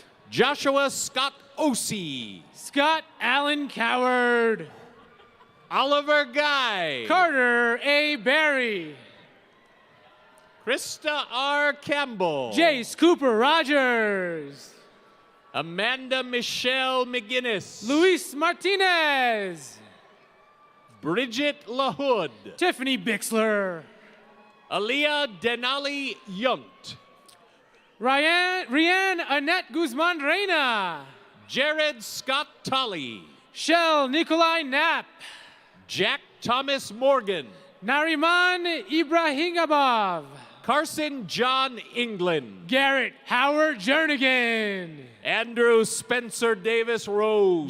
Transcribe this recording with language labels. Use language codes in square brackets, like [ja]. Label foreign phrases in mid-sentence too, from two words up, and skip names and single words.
[en] Joshua Scott Osee. Scott Allen Coward. Oliver Guy. Carter A. Barry. Krista R. Campbell. Jace Cooper Rogers. Amanda Michelle McGinnis. Luis Martinez. Bridget LaHood. Tiffany Bixler. Aaliyah Denali Yunt. Rianne Annette Guzman Reyna. Jared Scott Tully. Shell Nikolai Knapp. Jack Thomas Morgan. Nariman Ibrahimabov. Carson John England. Garrett Howard Jernigan. Andrew Spencer Davis Rose.